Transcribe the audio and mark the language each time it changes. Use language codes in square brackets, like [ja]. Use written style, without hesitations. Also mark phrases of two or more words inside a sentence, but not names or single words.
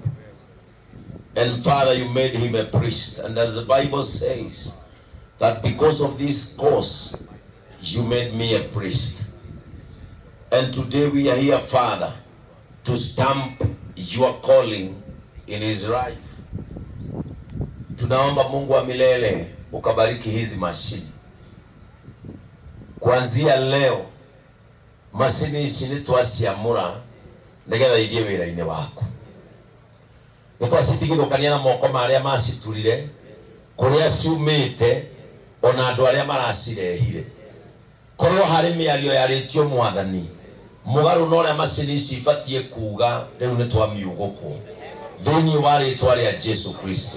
[en] And Father, you made him a priest. And as the Bible says, that because of this cause, you made me a priest. And today we are here, Father, to stamp your calling in his life. [sw] Tunaomba Mungu wa milele ukabariki hizi mashini. Kuanzia leo, mashini hizi [ki] nitwasiamura nigetha ithie wira-ini waku. Nitwasitigithukania na moko maria maciturire kuria ciumite ona andu aria maracirehire. Korwo hari miario yaritio mwathani mugaru no ria mashini ici ibatie kuga riu nitwamiugukwo thiini wa ritwa ria Jesu Kristo.